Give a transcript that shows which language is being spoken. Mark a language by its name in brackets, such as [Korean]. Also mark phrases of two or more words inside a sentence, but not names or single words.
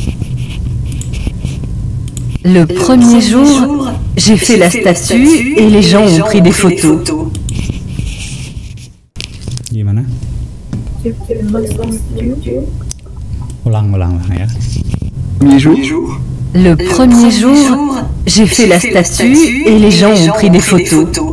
[French] Le premier jour, j'ai fait la statue et les gens ont pris des photos. [Indonesian] Gimana? Ulang ya. [French] Premier jour? Le premier jour, j'ai fait la statue et les gens ont pris des photos.